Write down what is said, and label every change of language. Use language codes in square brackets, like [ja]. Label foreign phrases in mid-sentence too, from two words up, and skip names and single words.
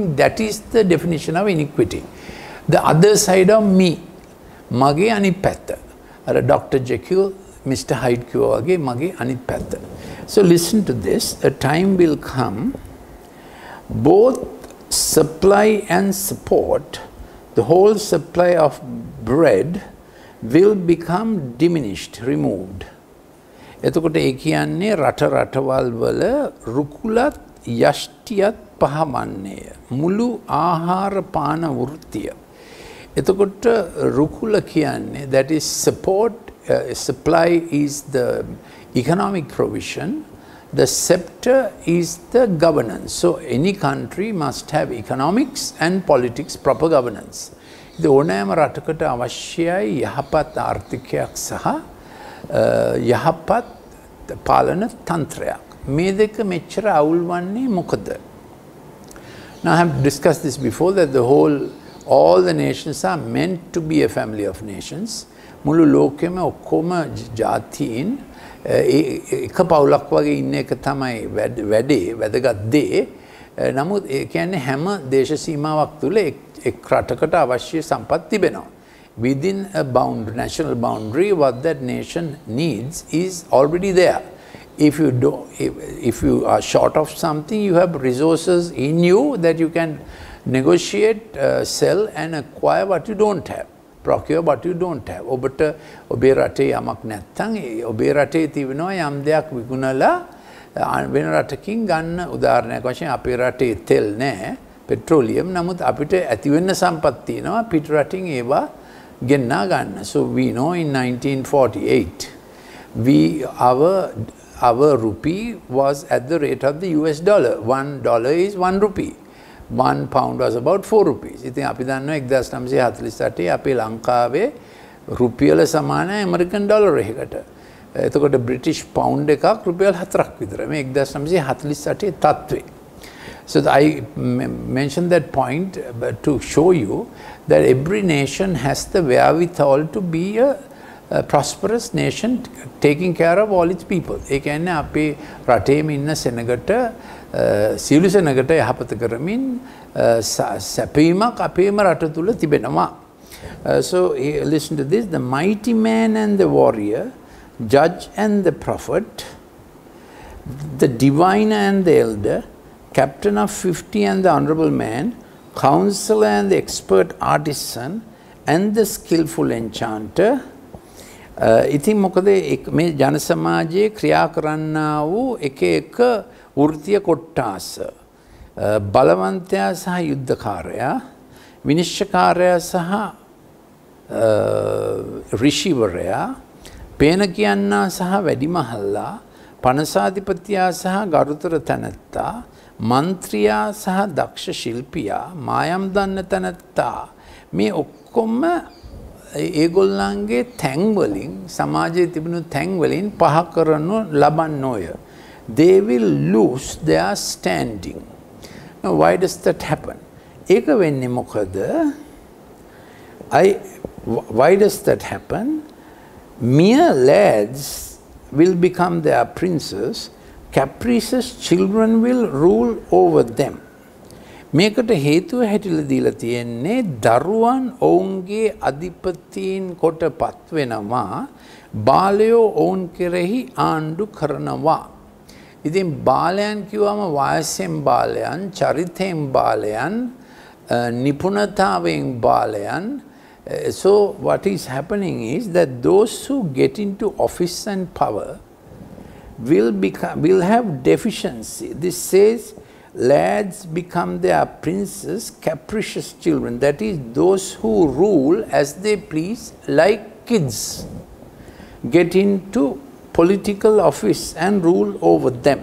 [en] That is the definition of iniquity. The other side of me, [si] මගේ අනිත් පැත්ත. Dr. Jekyll, Mr. Hyde කිව්වා වගේ මගේ අනිත් පැත්ත. [en] So listen to this. A time will come, both supply and support, the whole supply of bread will become diminished, removed. [si] එතකොට ඒ කියන්නේ රටවල් වල රුකුලත් යෂ්ටියත් පහවන්නේය. මුළු ආහාර පාන වෘත්තිය. එතකොට රුකුල කියන්නේ, [en] that is support, supply is the economic provision, the scepter is the governance. So any country must have economics and politics, proper governance. [si] The ඕනෑම රටකට අවශ්‍යයි යහපත් ආර්ථිකයක් සහ යහපත් පාලන තන්ත්‍රයක්. මේ දෙක මෙච්චර අවුල් වන්නේ මොකද? [en] Now I have discussed this before, that all the nations are meant to be a family of nations. [si] මුළු ලෝකෙම ඔක්කොම ජාතීන් එක පවුලක් වගේ ඉන්න එක තමයි වැඩේ වැදගත් දේ. නමුත් ඒ කියන්නේ හැම දේශ සීමාවක් තුල එක් රටකට අවශ්‍ය සම්පත් තිබෙනවා. [en] Within a national boundary, what that nation needs is already there. If you are short of something, you have resources in you that you can negotiate, sell and acquire what you don't have. Procure what you don't have. [si] ඔබට ඔබේ රටේ යමක් නැත්නම් ඔබේ රටේ තිබෙනවා යම් දෙයක් විකුණලා වෙන රටකින් ගන්න. උදාහරණයක් වශයෙන් අපේ රටේ තෙල් නැහැ, පෙට්‍රෝලියම්. නමුත් අපිට ඇති වෙන්න සම්පත් තියෙනවා පිට රටින් ඒවා ගෙන්නා ගන්න. [en] So we know in 1948 our rupee was at the rate of the US dollar. $1 is 1 rupee. 1 pound was about 4 rupees. [si] ඉතින් අපි දන්නවා 1948 අපේ ලංකාවේ රුපියල සමානයි ඇමරිකන් ඩොලර් එකකට. එතකොට බ්‍රිටිෂ් පවුන්ඩ් එකක් රුපියල් 4ක් විතර. මේ 1948 තත්ත්වේ. [en] So I mentioned that point to show you that every nation has the wherewithal to be a prosperous nation taking care of all its people. [si] ඒ කියන්නේ අපේ රටේම ඉන්න සෙනගට සියලු සෙනගට යහපත කරමින් සැපීමක් අපේම රට තුල තිබෙනවා. [en] So listen to this: the mighty man and the warrior, judge and the prophet, the diviner and the elder, captain of 50 and the honorable man, counselor and the expert artisan, and the skillful enchanter. [si] ඉතින් මොකද මේ ජන සමාජයේ ක්‍රියා කරන්නා වූ එක එක වෘත්තීය කොට්ටාස බලවන්තයා සහ යුද්ධකාරයා, විනිශ්චයකාරයා සහ ඍෂිවරයා, පේන කියන්නා සහ වැඩිමහල්ලා, පනසාධිපතියා සහ ගරුතර තැනැත්තා, මන්ත්‍රියා සහ දක්ෂ ශිල්පියා, මායම් දන්න තැනැත්තා, මේ ඔක්කොම ඒගොල්ලන්ගේ තැන් වලින් සමාජයේ තිබුණු තැන් වලින් පහ කරනු ලබන්නෝය. [en] They will lose their standing. Now why does that happen? [si] ඒක වෙන්නේ මොකද? [en] Why does that happen? Mere lads will become their princes, capricious children will rule over them. [si] මේකට හේතුව හැටිලා දීලා තියෙන්නේ දරුවන් ඔවුන්ගේ අධිපතීන් කොට පත් වෙනවා, බාලයෝ ඔවුන් කෙරෙහි ආණ්ඩු කරනවා. ඉතින් බාලයන් කිව්වම වයසෙන් බාලයන්, චරිතයෙන් බාලයන්, නිපුණතාවෙන් බාලයන්. [en] So what is happening is that those who get into office and power will have deficiency. This says lads become their princes, capricious children. That is, those who rule as they please, like kids, get into political office and rule over them.